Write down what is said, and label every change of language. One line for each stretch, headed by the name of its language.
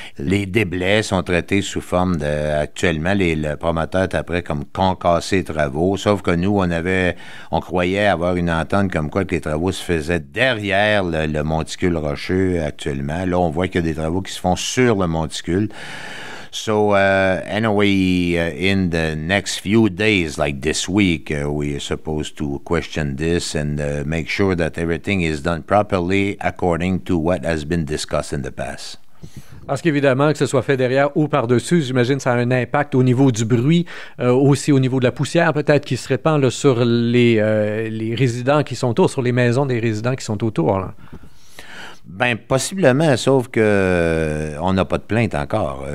French: Les déblais sont traités sous forme de... Actuellement, le promoteur est après comme concasser les travaux, sauf que nous, on croyait avoir une entente comme quoi que les travaux se faisaient derrière le monticule rocheux actuellement. Là, on voit qu'il y a des travaux qui se font sur le monticule.
English: So anyway, in the next few days, like this week, we are supposed to question this and make sure that everything is done properly according to what has been discussed in the past.
French: Parce qu'évidemment, que ce soit fait derrière ou par-dessus, j'imagine que ça a un impact au niveau du bruit, aussi au niveau de la poussière peut-être qui se répand là, sur les résidents qui sont autour, sur les maisons des résidents qui sont autour, là. Bien, possiblement, sauf que on n'a pas de plainte encore.